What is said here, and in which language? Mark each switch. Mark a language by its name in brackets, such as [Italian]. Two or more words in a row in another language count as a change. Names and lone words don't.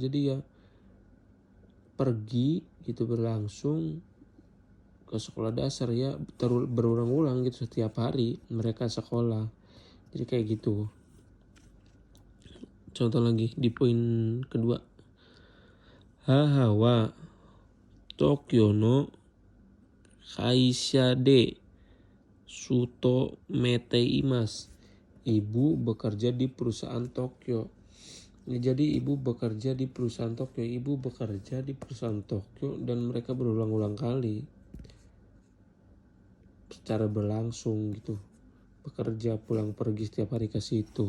[Indonesian] Jadi ya pergi gitu berlangsung ke sekolah dasar ya berulang-ulang gitu setiap hari mereka sekolah. Jadi kayak gitu. Contoh lagi di poin kedua. [Japanese] 母は東京の会社で勤めています. [Indonesian] Ibu bekerja di perusahaan Tokyo. Jadi ibu bekerja di perusahaan Tokyo. Ibu bekerja di perusahaan Tokyo dan mereka berulang-ulang kali secara berlangsung gitu. Bekerja pulang pergi setiap hari ke situ.